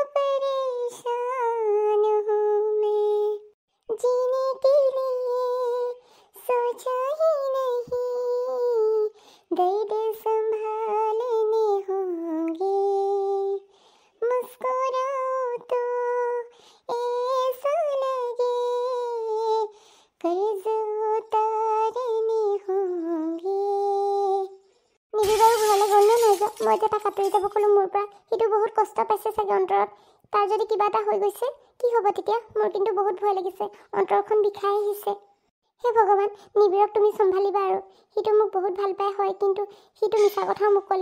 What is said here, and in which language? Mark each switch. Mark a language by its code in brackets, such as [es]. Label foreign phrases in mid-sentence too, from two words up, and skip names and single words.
[hi] परेशान हूँ मैं जीने के लिए सोचा ही नहीं दर्द संभालने होंगे मुस्कुराओ तो ऐसा लगे कर्ज उतारने होंगे। [as] নিবি বাৰু ঘৰলৈ গ'ল নে নাই যোৱা? মই এতিয়া তাক আঁতৰি যাব ক'লোঁ মোৰ পৰা। সিটো বহুত কষ্ট পাইছে চাগে অন্তৰত। তাৰ যদি কিবা এটা হৈ গৈছে কি হ'ব তেতিয়া? মোৰ কিন্তু বহুত ভয় লাগিছে, অন্তৰখন বিষাই আহিছে। হে ভগৱান, নিবিড়ক তুমি চম্ভালিবা আৰু। সিটো মোক বহুত ভাল পাই হয়, কিন্তু সিটো মিছা কথা মোক ক'লে।